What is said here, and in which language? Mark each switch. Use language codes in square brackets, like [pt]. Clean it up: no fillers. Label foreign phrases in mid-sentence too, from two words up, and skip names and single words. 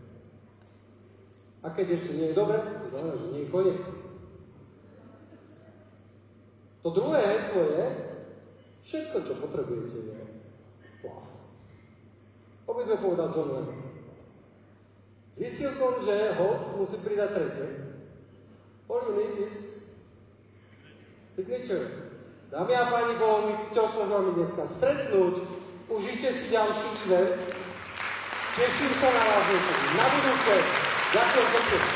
[sk] A keď ešte nie je dobre, to znamená, že nie je koniec. To druhé heslo je, všetko, čo potrebujete, je love. Obidve povedal John Lennon. Zistil som, že Holt musí pridať tretie. [en] All you need is signature. [sk] Dámy a páni, bolo mi cťou sa s vami dneska stretnúť. Užite si ďalší event. Teším sa na vás na budúce. Ďakujem pekne.